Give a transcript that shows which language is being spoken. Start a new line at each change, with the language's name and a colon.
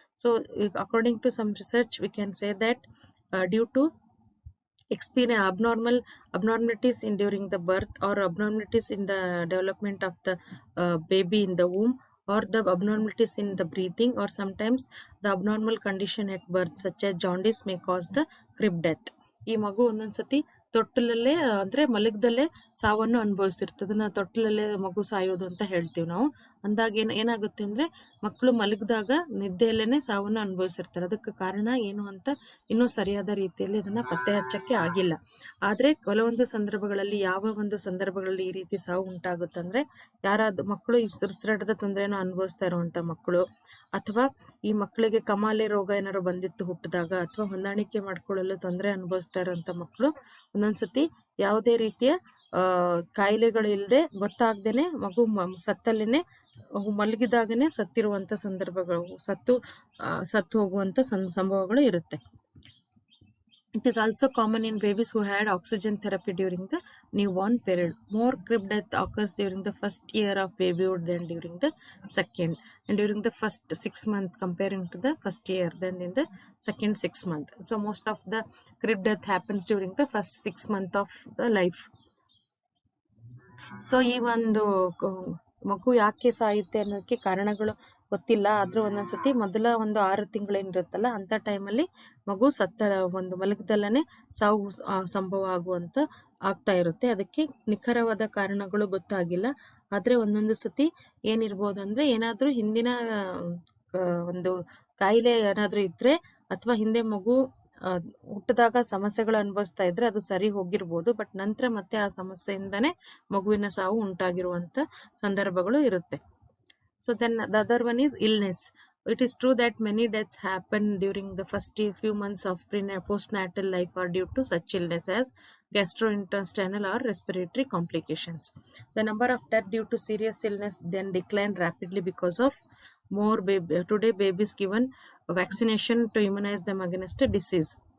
English: So according to some research, we can say that due to experience abnormalities in during the birth, or abnormalities in the development of the baby in the womb, or the abnormalities in the breathing, or sometimes the abnormal condition at birth such as jaundice may cause the crib death.
Kannada: ಈ ಮಗು ಒಂದೊಂದ್ಸತಿ ತೊಟ್ಟಲಲ್ಲೇ ಅಂದ್ರೆ ಮಲಗದಲ್ಲೇ ಸಾವನ್ನು ಅನುಭವಿಸಿರ್ತದೆ. ಅದನ್ನ ತೊಟ್ಟಲಲ್ಲೇ ಮಗು ಸಾಯೋದು ಅಂತ ಹೇಳ್ತೀವಿ ನಾವು. ಅಂದಾಗ ಏನಾಗುತ್ತೆ ಅಂದ್ರೆ ಮಕ್ಕಳು ಮಲಗಿದಾಗ ನಿದ್ದೆಯಲ್ಲೇನೆ ಸಾವನ್ನು ಅನುಭವಿಸಿರ್ತಾರೆ. ಅದಕ್ಕೆ ಕಾರಣ ಏನು ಅಂತ ಇನ್ನೂ ಸರಿಯಾದ ರೀತಿಯಲ್ಲಿ ಅದನ್ನ ಪತ್ತೆ ಹಚ್ಚಕ್ಕೆ ಆಗಿಲ್ಲ. ಆದ್ರೆ ಕೆಲವೊಂದು ಸಂದರ್ಭಗಳಲ್ಲಿ, ಯಾವ ಒಂದು ಸಂದರ್ಭಗಳಲ್ಲಿ ಈ ರೀತಿ ಸಾವು ಉಂಟಾಗುತ್ತಂದ್ರೆ, ಯಾರಾದ್ರೂ ಮಕ್ಕಳು ಈ ಉಸಿರಾಟದ ತೊಂದರೆಯನ್ನು ಅನುಭವಿಸ್ತಾ ಇರುವಂತ ಮಕ್ಕಳು, ಅಥವಾ ಈ ಮಕ್ಕಳಿಗೆ ಕಮಾಲೆ ರೋಗ ಏನಾದ್ರು ಬಂದಿತ್ತು ಹುಟ್ಟಿದಾಗ, ಅಥವಾ ಹೊಂದಾಣಿಕೆ ಮಾಡ್ಕೊಳ್ಳಲು ತೊಂದರೆ ಅನುಭವಿಸ್ತಾ ಇರುವಂತ ಮಕ್ಕಳು ಒಂದೊಂದ್ಸತಿ ಯಾವುದೇ ರೀತಿಯ ಕಾಯಿಲೆಗಳು ಇಲ್ಲದೆ ಗೊತ್ತಾಗ್ದೇನೆ ಮಗು ಸತ್ತಲ್ಲೇನೆ ಮಲಗಿದಾಗನೆ ಸತ್ತಿರುವಂತ ಸಂದರ್ಭಗಳು, ಸತ್ತು ಹೋಗುವಂತ ಸಂಭವಗಳು ಇರುತ್ತೆ.
English: It is also common in babies who had oxygen therapy during the newborn period. More crib death occurs during the first year of babyhood than during the second, and during the first 6 months comparing to the first year than in the second 6 months. So most of the crib death happens during the first 6 months of the life.
Kannada: So ಈ ಒಂದು ಮಗು ಯಾಕೆ ಸಾಯುತ್ತೆ ಅನ್ನೋದಕ್ಕೆ ಕಾರಣಗಳು ಗೊತ್ತಿಲ್ಲ. ಆದ್ರೂ ಒಂದೊಂದ್ಸತಿ ಮೊದಲ ಒಂದು 6 ತಿಂಗಳೇನಿರುತ್ತಲ್ಲ ಅಂತ ಟೈಮಲ್ಲಿ ಮಗು ಒಂದು ಮಲಗದಲ್ಲೇ ಸಾವು ಸಂಭವ ಆಗ್ತಾ ಇರುತ್ತೆ. ಅದಕ್ಕೆ ನಿಖರವಾದ ಕಾರಣಗಳು ಗೊತ್ತಾಗಿಲ್ಲ. ಆದ್ರೆ ಒಂದೊಂದು ಸತಿ ಏನಿರ್ಬೋದು ಅಂದ್ರೆ, ಏನಾದ್ರೂ ಹಿಂದಿನ ಒಂದು ಕಾಯಿಲೆ ಏನಾದ್ರೂ ಇದ್ರೆ, ಅಥವಾ ಹಿಂದೆ ಮಗು ಹುಟ್ಟಿದಾಗ ಸಮಸ್ಯೆಗಳು ಅನುಭವಿಸ್ತಾ ಇದ್ರೆ ಅದು ಸರಿ ಹೋಗಿರ್ಬೋದು. ಬಟ್ ನಂತರ ಮತ್ತೆ ಆ ಸಮಸ್ಯೆಯಿಂದಾನೇ ಮಗುವಿನ ಸಾವು ಉಂಟಾಗಿರುವಂತ ಸಂದರ್ಭಗಳು ಇರುತ್ತೆ.
English: So then the other one is illness. It is true that many deaths happen during the first few months of postnatal life are due to such illness as gastrointestinal or respiratory complications. The number of deaths due to serious illness then declined rapidly because of more today babies given vaccination to immunize them against a disease.